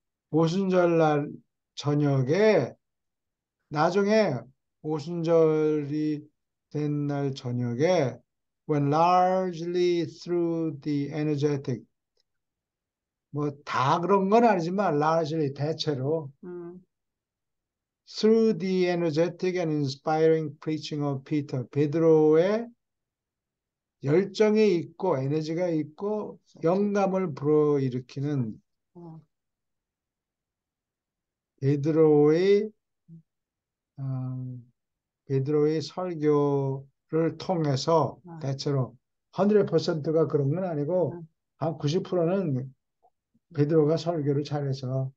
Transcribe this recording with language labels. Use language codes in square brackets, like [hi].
[ko] 오순절 날 저녁에, 나중에 오순절이 된 날 저녁에, [en] when largely through the energetic, [ko] 뭐 다 그런 건 아니지만 [en] largely [ko] 대체로 음, [en] through the energetic and inspiring preaching of Peter, [ko] 베드로의 열정이 있고 에너지가 있고 영감을 불어일으키는 어, 베드로의 어, 베드로의 설교를 통해서 어, 대체로 100%가 그런 건 아니고 어, 한 90%는 베드로가 설교를 잘해서